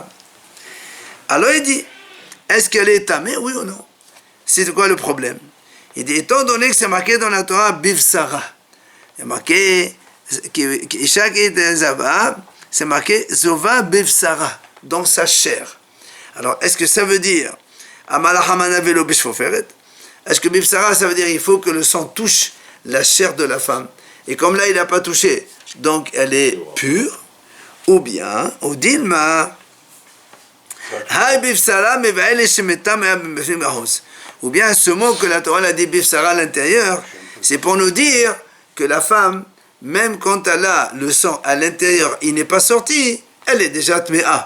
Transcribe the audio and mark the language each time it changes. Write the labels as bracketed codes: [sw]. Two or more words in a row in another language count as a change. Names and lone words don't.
[fr] Alors il dit, est-ce qu'elle est tamée, oui ou non? C'est quoi le problème? Il dit, étant donné que c'est marqué dans la Torah, Bivsara, il y a marqué, chaque Zava, c'est marqué [he] Zova Bivsara, [fr] dans sa chair. Alors, est-ce que ça veut dire, [he] Amalahamana velo bishfoferet? [fr] Est-ce que Bivsara, ça veut dire il faut que le sang touche la chair de la femme? Et comme là, il n'a pas touché, donc elle est pure, ou bien, au Dilma, ou bien ce mot que la Torah a dit Bifsara à l'intérieur, c'est pour nous dire que la femme, même quand elle a le sang à l'intérieur, il n'est pas sorti, elle est déjà tméa.